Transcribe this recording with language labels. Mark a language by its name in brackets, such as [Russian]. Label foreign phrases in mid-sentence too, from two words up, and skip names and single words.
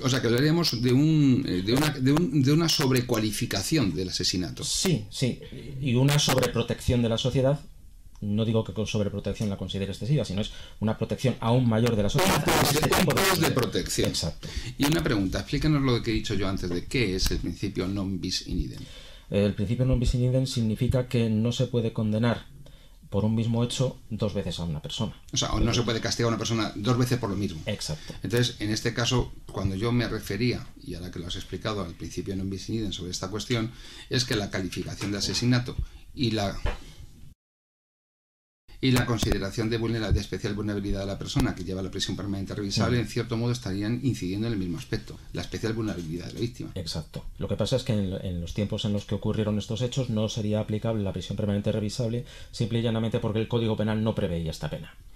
[Spanish] O sea, que hablaríamos de una sobrecualificación del asesinato. Sí, y una sobreprotección de la sociedad. No digo que con sobreprotección la considere excesiva, sino es una protección aún mayor de la sociedad. Tipos de protección. Exacto. Y una pregunta, explícanos lo que he dicho yo antes de qué es el principio [Latin] non bis in idem. [Spanish] El principio [Latin] non bis in idem [Spanish] significa que no se puede condenar por un mismo hecho dos veces a una persona. O sea, no se puede castigar a una persona dos veces por lo mismo. Exacto. Entonces, en este caso, cuando yo me refería, y ahora que lo has explicado, al principio [Latin] non bis in idem [Spanish] sobre esta cuestión, es que la calificación de asesinato y la consideración de especial vulnerabilidad de la persona que lleva la prisión permanente revisable, en cierto modo estarían incidiendo en el mismo aspecto, la especial vulnerabilidad de la víctima. Exacto. Lo que pasa es que en los tiempos en los que ocurrieron estos hechos no sería aplicable la prisión permanente revisable, simple y llanamente porque el Código Penal no preveía esta pena.